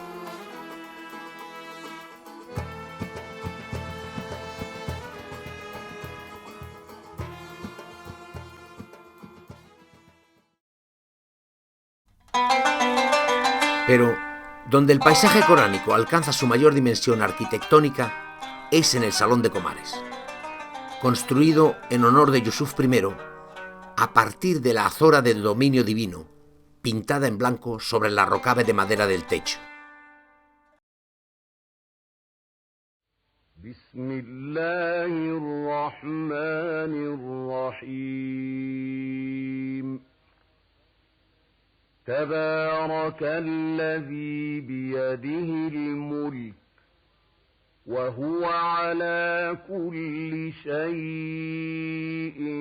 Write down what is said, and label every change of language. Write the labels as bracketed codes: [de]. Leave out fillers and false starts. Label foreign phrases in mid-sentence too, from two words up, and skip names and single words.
[es] Pero donde el paisaje coránico alcanza su mayor dimensión arquitectónica es en el Salón de Comares, construido en honor de Yusuf I a partir de la azora del dominio divino, pintada en blanco sobre el arrocabe de madera del techo. [ar] Bismillahirrahmanirrahim. تبارك الذي بيده الملك وهو على كل شيء